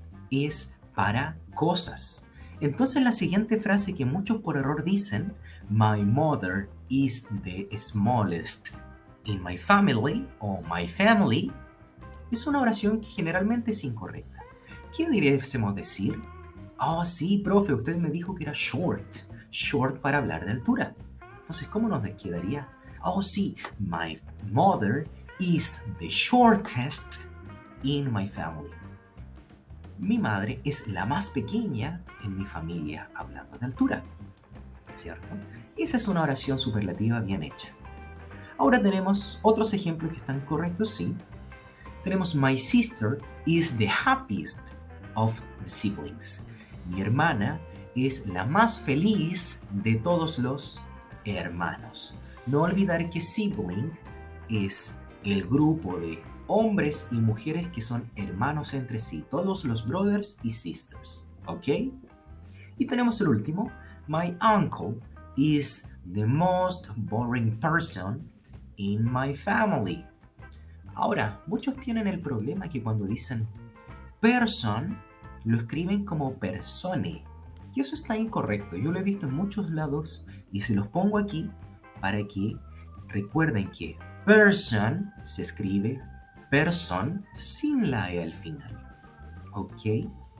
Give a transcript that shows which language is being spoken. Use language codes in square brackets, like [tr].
[es] Es para cosas. Entonces la siguiente frase que muchos por error dicen, [en] my mother is the smallest in my family [es] o my family, es una oración que generalmente es incorrecta. ¿Qué debiésemos decir? Oh, sí, profe, usted me dijo que era short. Short para hablar de altura. Entonces, ¿cómo nos quedaría? [en] Oh, sí, my mother is the shortest in my family. [es] Mi madre es la más pequeña en mi familia hablando de altura. ¿Cierto? Esa es una oración superlativa bien hecha. Ahora tenemos otros ejemplos que están correctos, sí. Tenemos [en] my sister is the happiest of the siblings. [es] Mi hermana es la más feliz de todos los hermanos. No olvidar que sibling es el grupo de hombres y mujeres que son hermanos entre sí, todos los brothers y sisters, ¿ok? Y tenemos el último, [en] my uncle is the most boring person in my family. [es] Ahora, muchos tienen el problema que cuando dicen person, lo escriben como persone. Y eso está incorrecto. Yo lo he visto en muchos lados y se los pongo aquí para que recuerden que person se escribe person sin la E al final. ¿Ok?